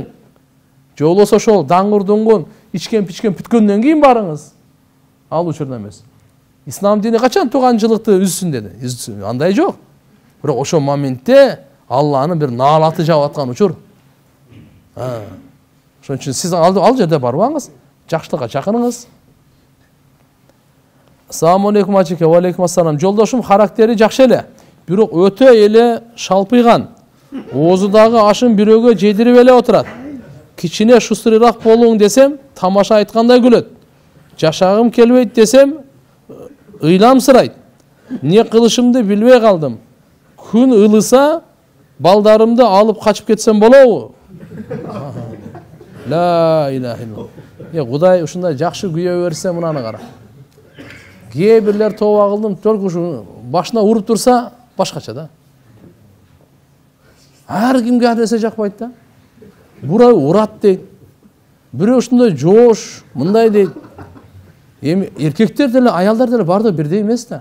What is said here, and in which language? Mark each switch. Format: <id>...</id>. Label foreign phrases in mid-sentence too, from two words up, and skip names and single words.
<ky>Же болбосо ошол даңгыр-дуңгун, ичкен-пичкен бүткөндөн кийин барыңыз. Ал учурда эмес. Ислам дини качан тууганчылыкты үзсүн деди? Андай жок. Бирок ошол моментте Алланын бир наалаты жаап аткан учур. Ошон үчүн сиз ал жерде барбаңыз, жакшылыкка чакырыңыз.</ky> <ar>السلام عليكم</ar> <ky>ачеке,</ky> <ar>وعليكم السلام.</ar> <ky>Жолдошум характери жакшы эле, бирок өтө эле шалпыйган. Оозудагы ашын бирөөгө жедирип эле отурат. Кичине шустуруураак болуң десем, тамаша айткандай күлөт. Жашагым келбейт десем, ыйламсырайт. Не кылышымды билбей калдым. Күн ылыса, балдарымды алып качып кетсем болобу?</ky> <ar>لا إله إلا الله.</ar> <ky>Кудай ушундай жакшы күйөө берсе мынаны кара. Кээ бирлер тооба кылдым, только ушу башына уруп турса, башкача да. Ар кимге ар нерсе жакпайт да. Бурай урат дейт. Бирөө ушундай жоош, мындай дейт. Эми эркектер деле, аялдар деле бардыгы бирдей эмес да.</ky>